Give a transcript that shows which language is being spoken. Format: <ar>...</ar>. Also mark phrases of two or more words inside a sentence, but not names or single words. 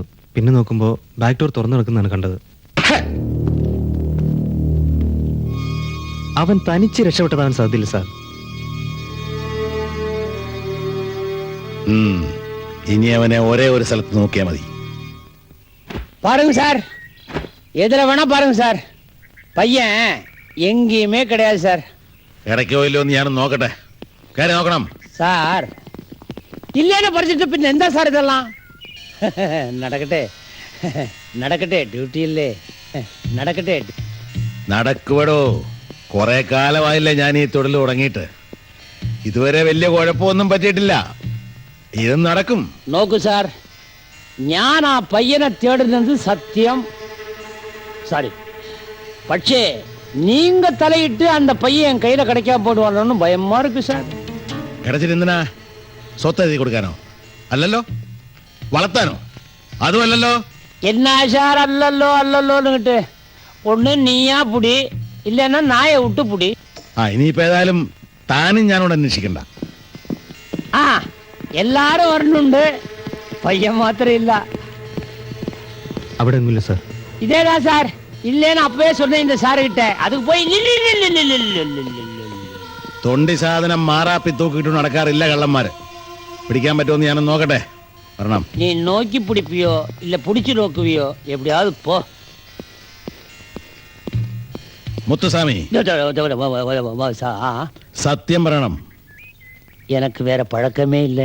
<ml>പിന്നെ നോക്കുമ്പോ ബാക്ക് ഡോർ തുറന്നു കിടക്കുന്നതാണ് കണ്ടത്. അവൻ തനിച്ച് രക്ഷപ്പെട്ടതാൻ സാധ്യതയില്ല സാർ. ഇനി അവനെ ഒരേ ഒരു സ്ഥലത്ത് നോക്കിയാൽ മതി.</ml> <ta>பாருங்க சார், எதுல வேணா பாருங்க சார். பையன் எங்கேயுமே கிடையாது சார்.</ta> <ml>ഇടയ്ക്കോ ഇല്ലോ എന്ന് ഞാനും നോക്കട്ടെ. കയറി നോക്കണം</ml> <ta>சார். இல்லைன்னு படிச்சுட்டு பின்ன எந்த சார் இதெல்லாம்?</ta> <ml>நடக்கட்டே നടക്കട്ടെ, ഡ്യൂട്ടിയില്ലേ, നടക്കട്ടെ. നടക്കുവടോ. കുറെ കാലമായില്ലേ ഞാൻ ഈ തൊഴിൽ തുടങ്ങിയിട്ട്. ഇതുവരെ വലിയ കുഴപ്പമൊന്നും പറ്റിയിട്ടില്ല. ഇത് നടക്കും. നോക്കൂ സാർ, ഞാൻ ആ പയ്യനെ തേടുന്നത് സത്യം.</ml> <ta>சாரி, പക്ഷേ நீங்க தலையிட்டு அந்த பையன் என் கையில கிடைக்காம போடுவானோன்னு பயமா இருக்கு சார்.</ta> <ml>കിടച്ചിട്ട് എന്തിനാ? സ്വത്ത് എഴുതി കൊടുക്കാനോ? അല്ലല്ലോ. വളർത്താനോ? അതുമല്ലല്ലോ.</ml> <ta>என்ன சார் அல்லல்லோ அல்லல்லோன்னுகிட்டு? ஒண்ணு நீயா புடி, இல்லைன்னா நாயை விட்டு புடி.</ta> <ml>ഇനിയിപ്പോ ഏതായാലും താനും ഞാനോട് അന്വേഷിക്കണ്ട.</ml> <ta>ஆ, எல்லாரும் வரணுண்டு, பையன் மாத்திரம் இல்ல.</ta> <ml>അവിടെ ഒന്നുമില്ല സാർ.</ml> <ta>இதேதான் சார். இல்லைன்னு அப்பவே சொன்னேன் இந்த சாரு கிட்ட. அதுக்கு போய்</ta> <ml>തൊണ്ടി സാധനം മാറാപ്പി തൂക്കിയിട്ട് നടക്കാറില്ല കള്ളന്മാര്. പിടിക്കാൻ പറ്റുമെന്ന് ഞാനൊന്ന് നോക്കട്ടെ. വരണം.</ml> <ta>நீ நோக்கி பிடிப்பியோ இல்ல புடிச்சு நோக்குவியோ எப்படியாவது போ.</ta> <ml>മുത്തുസ്വാമി, സത്യം പറയണം.</ml> <ta>எனக்கு வேற பழக்கமே இல்ல.</ta>